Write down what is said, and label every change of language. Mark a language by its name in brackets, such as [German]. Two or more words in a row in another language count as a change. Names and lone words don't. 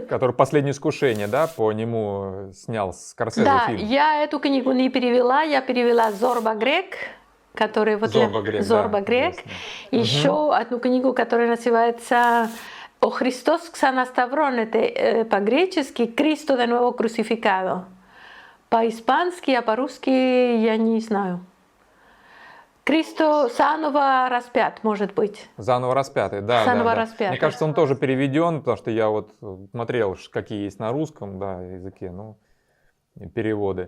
[Russian] Который «Последнее искушение», да, по нему снял Скорсезе Да, фильм. я эту книгу не перевела, я перевела Зорба Грек, который вот Зорба Грек, да, еще одну книгу, которая называется «О Христос Ксанаставрон», это по-гречески [Spanish] «Cristo de nuevo crucificado». [Russian] По-испански, а по-русски я не знаю. Христос заново распят, может быть. Заново распятый, да. Заново да, да. распятый. Мне кажется, он тоже переведен, потому что я вот смотрел, какие есть на русском, да, языке, ну, переводы.